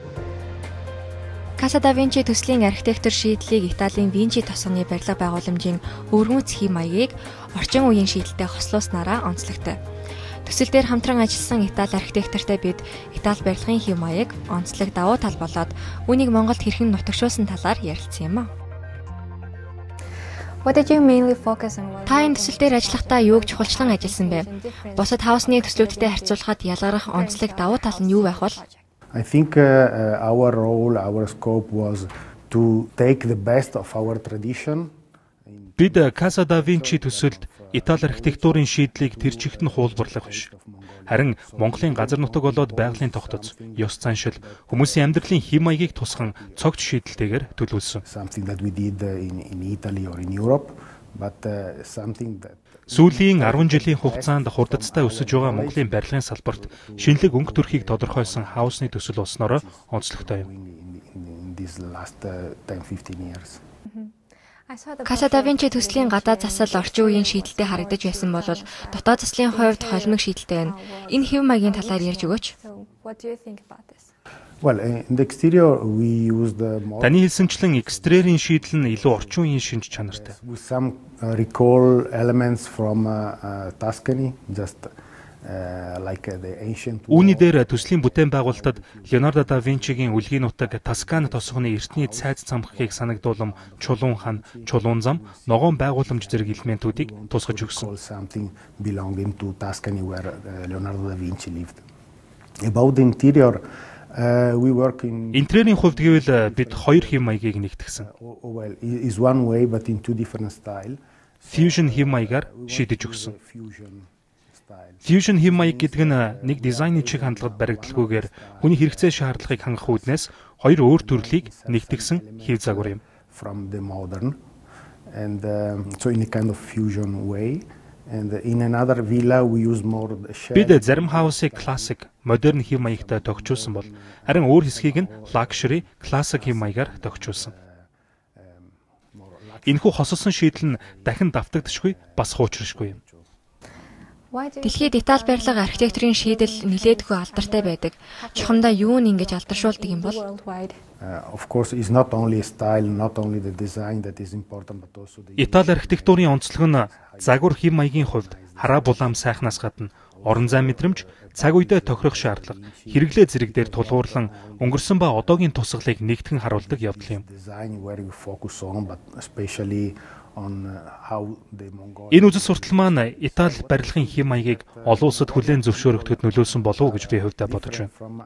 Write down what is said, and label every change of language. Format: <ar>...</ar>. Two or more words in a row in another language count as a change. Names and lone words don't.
<mn>Casa DaVinci төслийн архитектур шийдлийг Италийн Vinci тосгоны барилга байгууламжийн өвөрмөц хэм маягийг орчин үеийн шийдэлтэй хослуулснараа онцлогтой. Төсөл дээр хамтран ажилласан Итали архитектортой бид Итали барилгын хэм маяг онцлог давуу тал болоод үүнийг Монголд хэрхэн нутагшуулсан талаар ярилцсан юм а.</mn> <en>What did you mainly focus on?</en> <mn>Та энэ төсөл дээр ажиллахдаа юуг чухалчлан ажилласан бэ? Бусад хаусны төслүүдтэй харьцуулахад ялгарах онцлог давуу тал нь юу байх вэ?</mn> <en>I think our role, our scope was to take the best of our tradition.</en> <mn>Бид Casa DaVinci төсөлд Итали архитектурын шийдлийг тэр чигт нь хуулбарлах биш. Харин Монголын газар нутаг болоод байгалийн тогтоц, ёс заншил, хүмүүсийн амьдралын хэм маягийг тусган цогц шийдэлтэйгээр төлөвлөсөн.</mn> <en>Something that we did in Italy or in Europe, but something that</en> <mn>Сүүлийн 10 жилийн хугацаанд хурдцтай өсөж байгаа Монголын барилгын салбарт шинэлэг өнгө төрхийг тодорхойлсон хаусны төсөл болсноор онцлогтой юм. Casa DaVinci төслийн гадаад засал орчин үеийн шийдэлтэй харагдаж байсан бол дотоод заслын хувьд холимог шийдэлтэй байна. Энэ хэв маягийн талаар ярьж өгөөч.</mn> <en>Well, in the exterior we used</en> <mn>Таны хэлсэнчлэн экстерьерийн шийдэл нь илүү орчин үеийн шинж чанартай.</mn> <en>with some recall elements from Tuscany, just like the ancient.</en> <mn>Үүний дээр төслийн бүтээн байгуулалтад Леонардо да Винчигийн үлгийн нутаг Тосканы тосгоны эртний цайз цамхгийг санагдуулам чулуун хан, чулуун зам, ногоон байгууламж зэрэг элементүүдийг тусгаж өгсөн.</mn> <en>Something belonging to Tuscany where Leonardo da Vinci lived. About the interior, we work in.</en> <mn>Интерьерийн хувьд гэвэл бид хоёр хэм маягийг нэгтгэсэн.</mn> <en>Well, is one way, but in two different style.</en> <mn>Fusion хэм маягаар шийдэж өгсөн. Fusion хэм маяг гэдэг нь нэг дизайны чиг хандлагад баригдалгүйгээр хүний хэрэгцээ шаардлагыг хангах үүднээс хоёр өөр төрлийг нэгтгэсэн хэв загвар юм.</mn> <en>From the modern, and so in a kind of fusion way. And in another villa we use more shade.</en> <mn>Бид зарим хаусыг классик, модерн хэм маягтай тогтчулсан бол харин өөр хэсгийг нь</mn> <en>luxury, classic</en> <mn>хэм маягаар тогтчулсан. Энэхүү хосолсон шийдэл нь дахин давтагдчихгүй бас хуучрашгүй юм. Дэлхийд Итали барилга архитектурын шийдэл нэлээдгүй алдартай байдаг. Чухамдаа юу нь ингэж алдаршуулдаг юм бол?</mn> <en>Of course, it's not only style, not only the design that is important, but also the.</en> <mn>Итали архитектурын онцлог нь загвар хэм маягийн хувьд хараа булаам сайхнаас гадна орон зай мэдрэмж, цаг үедээ тохирох шаардлага, хэрэглээ зэрэг дээр тулгуурлан өнгөрсөн ба одоогийн тусгалыг нэгтгэн харуулдаг явдал юм. Энэ үзэл суртал маань Итали барилгын хэм маягийг олон улсад хүлээн зөвшөөрөгдөхөд нөлөөлсөн болов уу гэж би хувьдаа бодож байна.</mn>